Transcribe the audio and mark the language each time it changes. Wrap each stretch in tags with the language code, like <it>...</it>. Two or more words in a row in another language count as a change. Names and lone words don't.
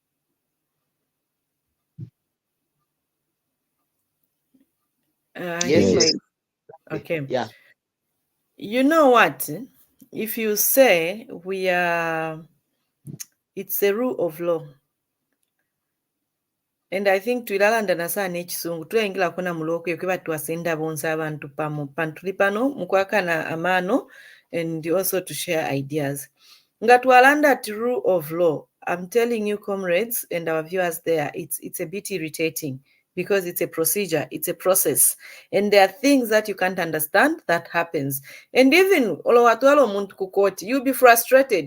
<en>Yes, Himba, yes. okay. Yeah. You know what? If you say we are, it's a rule of law. And I think</en> <bem>twilalandana sana ekisungu tuyingirako na muloko kwe batwasenda bonse abantu pantuli pano mukwakana amano</bem> <en>and also to share ideas.</en> <bem>Nga twalanda</bem> <en>rule of law, I'm telling you, comrades and our viewers there, it's a bit irritating because it's a procedure, it's a process, and there are things that you can't understand that happens. And even you'll be frustrated.</en>